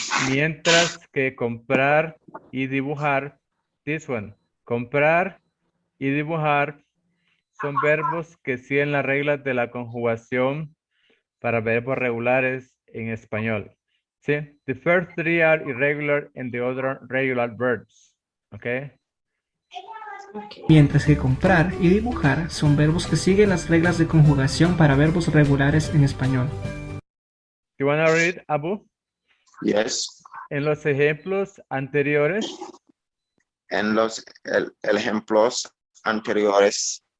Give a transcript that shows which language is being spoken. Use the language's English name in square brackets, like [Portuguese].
[Spanish] Mientras que comprar y dibujar, [English] this one, [Spanish] comprar y dibujar son verbos que siguen las reglas de la conjugación para verbos regulares en español. ¿Sí? [English] The first three are irregular and the other regular verbs. ¿Ok? Okay. [Spanish] Mientras que comprar y dibujar son verbos que siguen las reglas de conjugación para verbos regulares en español. [English] You wanna read, Abu? Yes. [Spanish] En los ejemplos anteriores En los ejemplos anteriores